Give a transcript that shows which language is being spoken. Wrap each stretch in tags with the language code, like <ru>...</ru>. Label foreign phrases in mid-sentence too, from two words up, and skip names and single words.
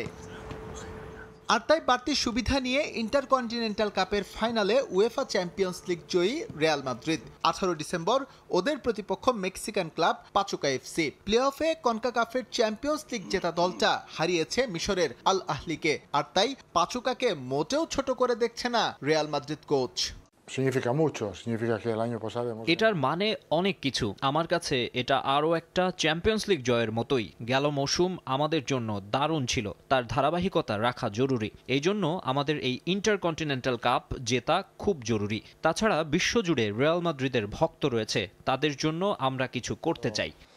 <bn>আর তাই বাড়তি সুবিধা নিয়ে ইন্টারকন্টিনেন্টাল কাপের ফাইনালে উয়েফা চ্যাম্পিয়ন্স লিগ জয়ী রিয়াল মাদ্রিদ। 18 ডিসেম্বর ওদের প্রতিপক্ষ মেক্সিকান ক্লাব পাচুকা এফসি। প্লে অফে কনকাকাফের চ্যাম্পিয়ন্স লিগ জেতা দলটা হারিয়েছে মিশরের আল আহলিকে। আর তাই পাচুকাকে মোটেও ছোট করে দেখছে না রিয়াল মাদ্রিদ কোচ।</bn> <es>Significa mucho, significa que el año pasado hemos...</es> <bn>এটার মানে অনেক কিছু। আমার কাছে এটা আরও একটা চ্যাম্পিয়ন্স লিগ জয়ের মতোই। গেল মৌসুম আমাদের জন্য দারুণ ছিল, তার ধারাবাহিকতা রাখা জরুরি। এই জন্য আমাদের এই ইন্টারকন্টিনেন্টাল কাপ জেতা খুব জরুরি। তাছাড়া বিশ্বজুড়ে রিয়াল মাদ্রিদের ভক্ত রয়েছে, তাদের জন্য আমরা কিছু করতে চাই।</bn>